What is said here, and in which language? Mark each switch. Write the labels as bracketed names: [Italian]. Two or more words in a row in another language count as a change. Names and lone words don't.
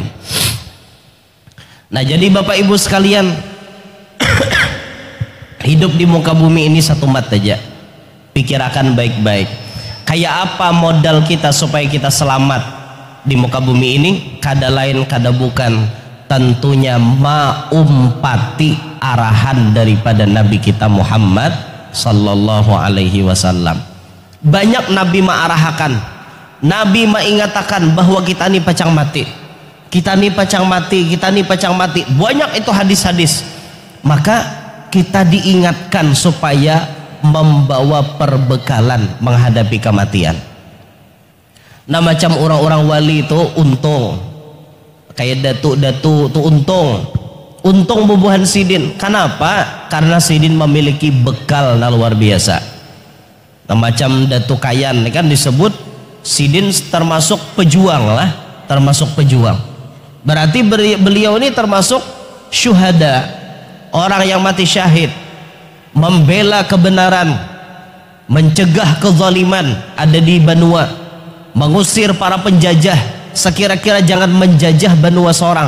[Banjar] Nah jadi Bapak Ibu sekalian, hidup di muka bumi ini satu mat aja. Pikirakan baik-baik. Kayak apa modal kita supaya kita selamat di muka bumi ini? Kada lain kada bukan tentunya maumpati arahan daripada Nabi kita Muhammad [Arabic] صلى الله عليه وسلم. [Banjar] Banyak Nabi ma'arahakan, Nabi mengatakan bahwa kita ini pacang mati, kita ini pacang mati. Banyak itu hadis-hadis. [Indonesian] Maka kita diingatkan supaya membawa perbekalan menghadapi kematian. [Banjar] Nah macam orang-orang wali itu untung, kayak datu itu untung bubuhan sidin. Kenapa? [Indonesian] Karena sidin memiliki bekal yang luar biasa. [Banjar] Nah macam datu kayan ini kan disebut Sidin termasuk pejuang lah, termasuk pejuang. [Indonesian] Berarti beliau ini termasuk syuhada, orang yang mati syahid, membela kebenaran, mencegah kezaliman ada di benua, mengusir para penjajah, sekira-kira jangan menjajah benua seorang.